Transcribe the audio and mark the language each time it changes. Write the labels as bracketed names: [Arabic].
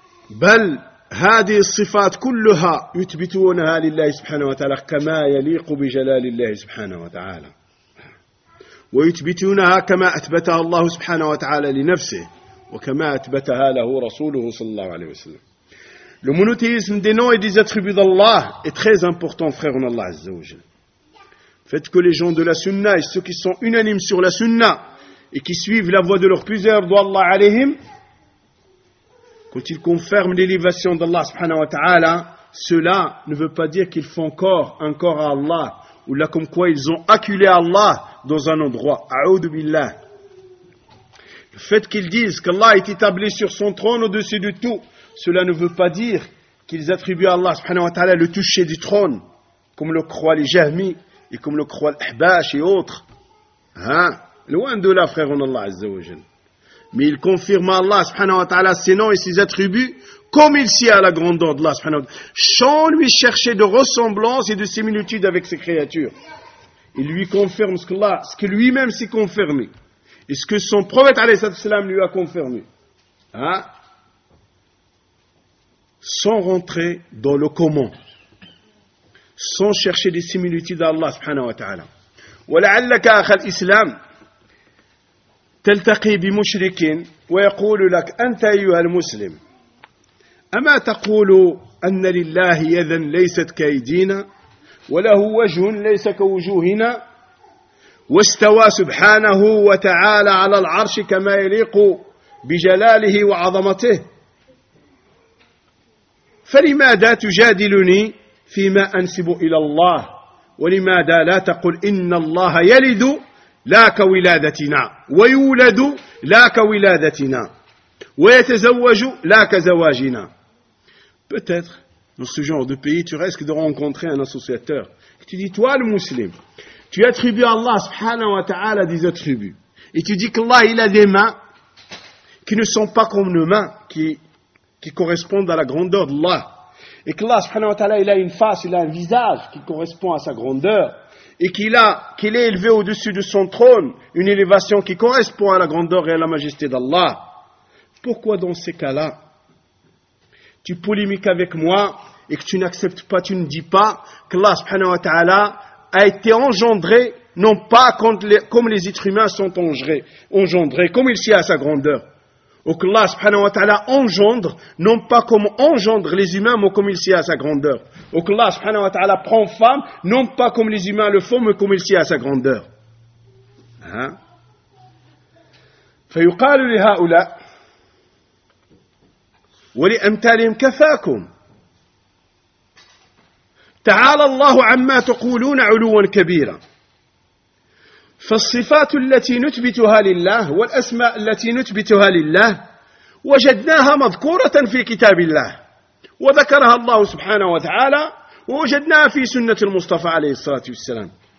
[Arabic] بل هذه الصفات كلها يثبتونها لله سبحانه وتعالى كما يليق بجلال الله سبحانه وتعالى ويثبتونها كما أثبتها الله سبحانه وتعالى لنفسه وكما أثبتها له رسوله صلى الله عليه وسلم [French] Le monothéisme des noms et des attributs d'Allah est très important, frère en Allah Azza wa Jalla. Faites que les gens de la sunna et ceux qui sont unanimes sur la sunna et qui suivent la voie de leur plusieur d'Allah alayhim, quand ils confirment l'élévation d'Allah subhanahu wa ta'ala, cela ne veut pas dire qu'ils font corps encore à Allah ou là comme quoi ils ont acculé Allah dans un endroit. A'oudou billah. Le fait qu'ils disent qu'Allah est établi sur son trône au-dessus de tout, cela ne veut pas dire qu'ils attribuent à Allah subhanahu wa ta'ala le toucher du trône comme le croient les Jahmis. Et comme le croient l'Ahbash et autres. Hein? Loin de là, frère en Allah, Azza wa Jal. Mais il confirme à Allah, subhanahu wa ta'ala, ses noms et ses attributs, comme il sied à la grandeur d'Allah, subhanahu wa ta'ala. Sans lui chercher de ressemblance et de similitude avec ses créatures. Il lui confirme ce que Allah, ce que lui-même s'est confirmé. Et ce que son prophète, alayhi salam, lui a confirmé. Hein? Sans rentrer dans le comment. Sans chercher des similitudes à Allah subhanahu wa ta'ala. [Arabic] وَلَعَلَّكَ أَخَ الْإِسْلَامِ تَلْتَقِي بِمُشْرِكٍ وَيَقُولُ لَكَ أَنْتَ أَيُّهَا الْمُسْلِمِ أَمَا تَقُولُ أَنَّ لِلَّهِ يَذًا لَيْسَتْ كَيْدِينَ وَلَهُ وَجْهٌ لَيْسَ كَوْجُوهِنَا وَاسْتَوَى سُبْحَانَهُ وَتَعَالَى عَلَى الْعَرْشِ كَمَا يَلِيقُ بِجَلَالِهِ وَعَظَمَتِهِ فَلِمَاذَا تُجَادِلُنِي فيما أنسب إلى الله ولماذا لا تقول إن الله يلد لا كولادتنا ويولد لا كولادتنا ويتزوج لا كزواجنا [French] Peut-être, dans ce genre de pays, tu risques de rencontrer un associateur. Tu dis, toi le musulman, tu attribues à Allah subhanahu wa ta'ala des attributs. Et tu dis qu'Allah, il a des mains qui ne sont pas comme nos mains, qui correspondent à la grandeur d'Allah. Et qu'Allah subhanahu wa ta'ala, il a une face, il a un visage qui correspond à sa grandeur. Et qu'il est élevé au-dessus de son trône, une élévation qui correspond à la grandeur et à la majesté d'Allah. Pourquoi dans ces cas-là, tu polémiques avec moi et que tu n'acceptes pas, tu ne dis pas qu'Allah subhanahu wa ta'ala a été engendré, non pas comme les êtres humains sont engendrés, comme il s'y a à sa grandeur. Ou que Allah subhanahu wa ta'ala engendre, non pas comme engendre les humains, mais comme il sied à sa grandeur. Ou que Allah subhanahu wa ta'ala prend femme, non pas comme les humains le font, mais comme il sied à sa grandeur. Hein? [Arabic] فيقال لهؤلاء ولأمثالهم كفاكم تعالى الله عما تقولون علوا كبيرا فالصفات التي نثبتها لله والأسماء التي نثبتها لله وجدناها مذكورة في كتاب الله وذكرها الله سبحانه وتعالى ووجدناها في سنة المصطفى عليه الصلاة والسلام